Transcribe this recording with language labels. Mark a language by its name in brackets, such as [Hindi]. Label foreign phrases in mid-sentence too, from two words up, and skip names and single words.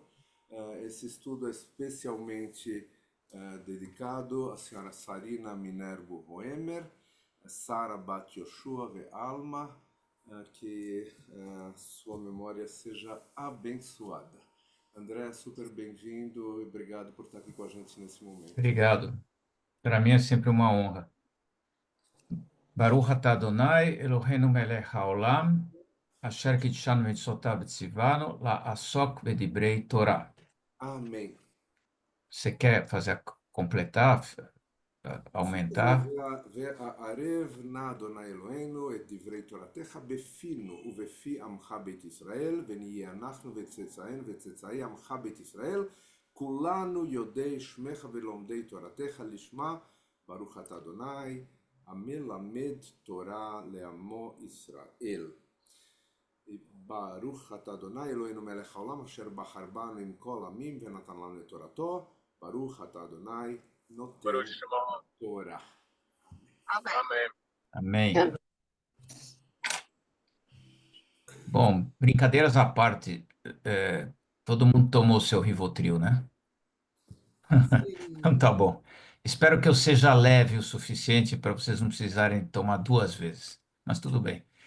[Portuguese] Esse estudo é especialmente dedicado à senhora Sarina Minervo Roemer, Sara Bat Yoshua Ve Alma, que sua memória seja abençoada. André, super bem-vindo e obrigado por estar aqui com a gente nesse momento. Obrigado. Para mim é sempre uma honra. [Hebrew] ברוך אתה אדוני, אלוהינו מלך העולם, אשר קדשנו במצוותיו וציוונו לעסוק בדברי תורה. [Portuguese] Amém. Você quer completar, aumentar? [Hebrew] וערב נא אדוני אלוהינו את דברי תורתך בפינו ובפי עמך בית ישראל, ונהיה אנחנו וצאצאינו וצאצאי עמך בית ישראל, כולנו יודעי שמך ולומדי תורתך לשמה, ברוך אתה אדוני, המלמד תורה לעמו ישראל. ברוך אתה אדוני אלוהינו מלך העולם אשר בחר בנו עם כל עמים ונתן לנו את תורתו, ברוך אתה אדוני נותן תורה. [Portuguese] Amém. Amém. Bom, brincadeiras à parte, todo mundo tomou seu Rivotril, né? Então tá bom. Espero que eu seja leve o suficiente para vocês não precisarem tomar duas vezes, mas tudo bem.